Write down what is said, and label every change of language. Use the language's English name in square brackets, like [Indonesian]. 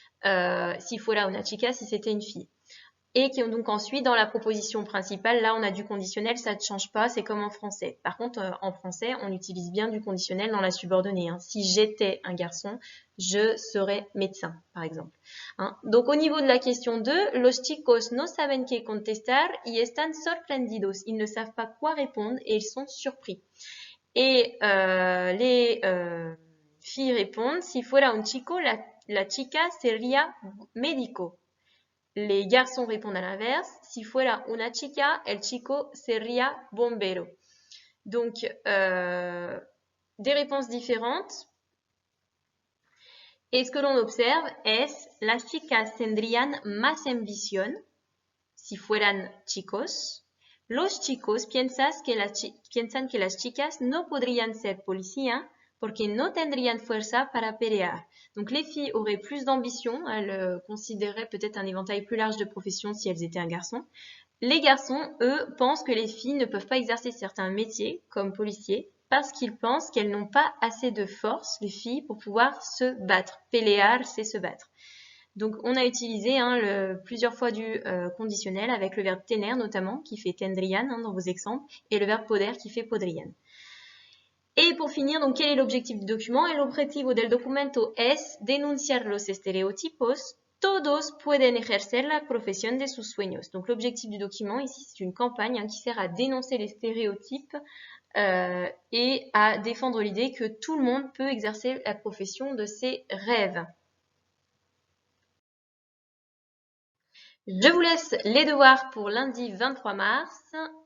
[Spanish] Si fuera una chica, [French] si c'était une fille. Et qui donc ensuite, dans la proposition principale, là, on a du conditionnel, ça ne change pas, c'est comme en français. Par contre, en français, on utilise bien du conditionnel dans la subordonnée. Si j'étais un garçon, je serais médecin, par exemple. Donc, au niveau de la question 2, [Spanish] los chicos no saben qué contestar y están sorprendidos. [French] Ils ne savent pas quoi répondre et ils sont surpris. Et les filles répondent, [Spanish] si fuera un chico, la chica sería médico. [French] Les garçons répondent à l'inverse. [Spanish] Si fuera una chica, el chico sería bombero. [French] Donc, des réponses différentes. Et ce que l'on observe est [Spanish] las chicas tendrían más ambición si fueran chicos. Los chicos piensan que las chicas no podrían ser policía porque no tendrían fuerza para pelear. [French] Donc les filles auraient plus d'ambition, elles considéraient peut-être un éventail plus large de professions si elles étaient un garçon. Les garçons, eux, pensent que les filles ne peuvent pas exercer certains métiers, comme policiers, parce qu'ils pensent qu'elles n'ont pas assez de force, les filles, pour pouvoir se battre. Pelear, c'est se battre. Donc, on a utilisé plusieurs fois du conditionnel avec le verbe tener notamment, qui fait tendrian dans vos exemples, et le verbe poder qui fait podrian. Et pour finir, donc, quel est l'objectif du document? [Spanish] El objetivo del documento es denunciar los estereotipos. Todos pueden ejercer la profesión de sus sueños. [French] Donc, l'objectif du document, ici, c'est une campagne qui sert à dénoncer les stéréotypes et à défendre l'idée que tout le monde peut exercer la profession de ses rêves. Je vous laisse les devoirs pour lundi 23 mars.